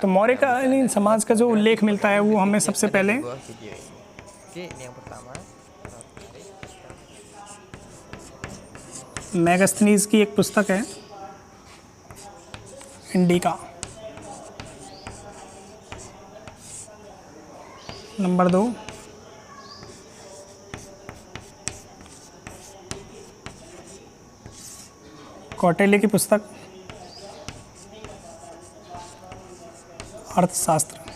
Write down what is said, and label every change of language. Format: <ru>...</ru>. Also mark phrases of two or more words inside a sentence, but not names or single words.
<hi>तो मौर्यकालीन समाज का जो उल्लेख मिलता है वो हमें सबसे पहले</hi> <id>Di bawah video ini. Oke, ini yang pertama.</id> <hi>मैगस्थनीज की एक पुस्तक है, इंडिका। नंबर 2 कौटिल्य की पुस्तक अर्थशास्त्र।</hi>